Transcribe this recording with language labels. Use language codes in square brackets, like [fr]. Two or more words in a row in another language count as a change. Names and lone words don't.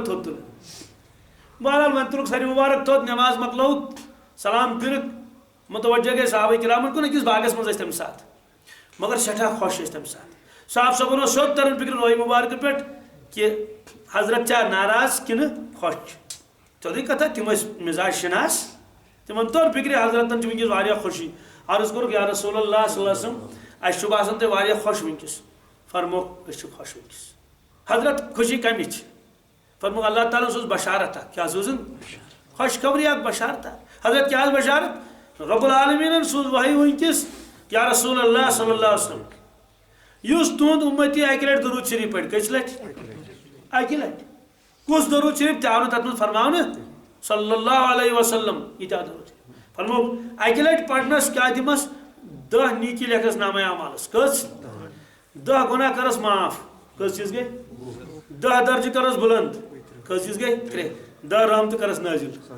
[ks] تھوٚد تُلُن بہرحال وۄنۍ تُلُکھ ساری مبارک تھوٚد نٮ۪ماز مۄکلٲو سلام پھِرِکھ متوجہ گٔے صحابہ کرامن کُن أکِس باغس منٛز ٲسۍ تمہِ ساتہٕ مگر سٮ۪ٹھاہ خۄش ٲسۍ تمہِ ساتہٕ صاحب صٲبن اوس سیوٚد تران فِکرِ روحی مبارکہٕ پٮ۪ٹھ کہ حضرت چھا ناراض کنہٕ خۄش تھوٚدٕے کتھا تِم ٲسۍ مزاج شناس تِمن توٚر فِکرِ حضرتن چھِ وٕنکیٚس واریاہ خوشی عرض کوٚرُکھ [ar] یا رسول اللہ صلی اللہ علیہ وسلم [ks] اَسہِ چھُ باسان تُہۍ واریاہ خۄش وٕنکیٚس فرموکھ أسۍ چھِ خۄش وٕنکیٚس حضرت خوشی کمِچ فرموکھ اللہ تعالیٰ سوز بشارت اکھ کیٛاہ سوزُن خوشخبری اکھ بشارت اکھ حضرت کیٛاہ بشارت رب العالمیٖنن سوز وحی وٕنکیٚس [ar] یا رسول اللہ صلی اللہ علیہ وسلم [ks] یُس تُہُنٛد اُمتی اکہِ لٹہِ درود شریف پرِ کٔژِ لٹہِ اکہِ لٹہِ کُس درود شریف تہِ آو نہٕ تتھ منٛز فرماونہٕ [ar] صلی اللہ علیہ وسلم [ks] ییٖتیٛاہ درود فرموکھ اکہِ لٹہِ پرنس کیٛاہ دِمس 10 نیکی لیکھس نامہ اعمالس کٔژ 10 گۄناہ کرس معاف کٔژ چیٖز گٔے 10 درجہٕ کرس بُلند کٔژ چیٖز گٔے 3 10 رحمتہٕ کرس نٲزِل